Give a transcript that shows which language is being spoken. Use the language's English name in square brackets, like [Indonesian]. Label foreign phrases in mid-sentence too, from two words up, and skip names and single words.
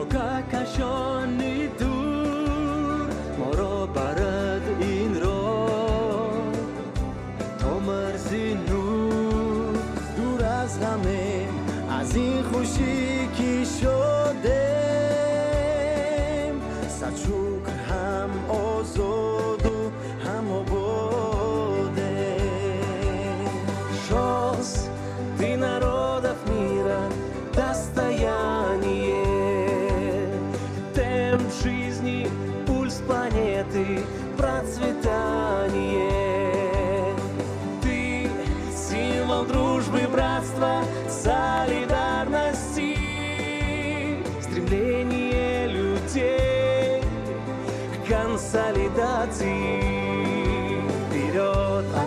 [Tajik] کهکشانی دور ما را برد این راه تا مرزی نور دور از همه از این خوشی که شدیم صد شکر هم آزاد و هم آباده شانس دی [Russian] народов мира достояние темп жизни пульс планеты процветание ты символ дружбы братства солидарности стремление людей к консолидации вперед